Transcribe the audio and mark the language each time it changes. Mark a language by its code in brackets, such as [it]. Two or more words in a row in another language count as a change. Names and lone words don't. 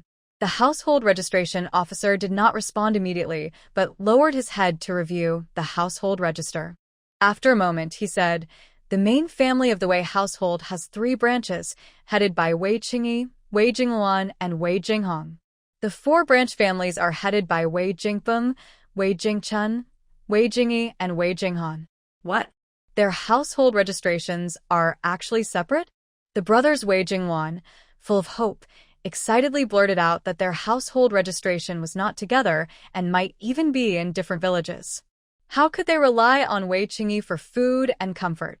[en] The household registration officer did not respond immediately, but lowered his head to review the household register. After a moment, he said, "The main family of the Wei household has 3 branches, headed by Wei Qingyi, Wei Jingluan, and Wei Jinghong. The 4 branch families are headed by Wei Jingpeng, Wei Jingchen, Wei Jingyi, and Wei Jinghan." What? Their household registrations are actually separate? The brothers Wei Jingwan, full of hope, excitedly blurted out that their household registration was not together and might even be in different villages. How could they rely on Wei Qingyi for food and comfort?